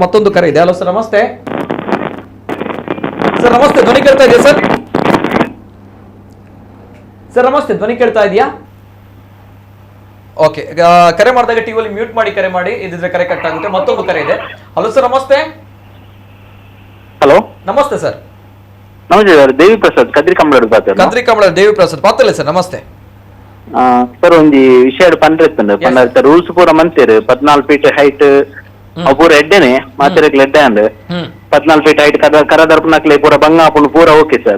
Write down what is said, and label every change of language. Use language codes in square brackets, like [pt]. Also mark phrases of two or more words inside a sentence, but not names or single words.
[kn] ಮತ್ತೊಂದು ಕರೆ ಇದೆ. ಹಲೋ ಸರ್, ನಮಸ್ತೆ ಸರ್. ನಮಸ್ತೆ, ಧ್ವನಿ ಕೇಳ್ತಾ ಇದೆಯಾ ಸರ್? ಸರ್ ನಮಸ್ತೆ, ಧ್ವನಿ ಕೇಳ್ತಾ ಇದೆಯಾ? ಓಕೆ, ಕರೆ ಮಾಡಿದಾಗ ಟಿವಿಯಲ್ಲಿ ಮ್ಯೂಟ್ ಮಾಡಿ ಕರೆ ಮಾಡಿ, ಇದಿದ್ರೆ ಕರೆ ಕಟ್ ಆಗುತ್ತೆ. ಮತ್ತೊಂದು ಕರೆ ಇದೆ. ಹಲೋ ಸರ್, ನಮಸ್ತೆ. ಹಲೋ, ನಮಸ್ತೆ ಸರ್. ನಮಸ್ತೆ ಸರ್. ದೇವಿ ಪ್ರಸಾದ್ ಕದ್ರಿ ಕಂಬಳ [tcy] ಕದ್ರಿ ಕಂಬಳ ದೇವಿ ಪ್ರಸಾದ್ ಪಾತ್ರಲೆ ಸರ್. ನಮಸ್ತೆ ಸರ್. ಒಂಜಿ ವಿಷಯ ಪಂಡ್ರೆತ್ತಂಡು ಪಂಡ ರೂಲ್ಸ್ ಪೂರ ಮಂತೇರು [en] 14 feet height [tcy] ಪೂರ ಎಡ್ಡೆನೆ ಮಾತೆರೆಗ್ಲ ಎಡ್ಡೆ ಅಂಡ್ [en] 14 feet height [tcy] ಕರದರ್ಪನಕ್ಲೆ ಪೂರ ಬಂಗ ಆಪುಂಡು ಪೂರ [en] okay sir.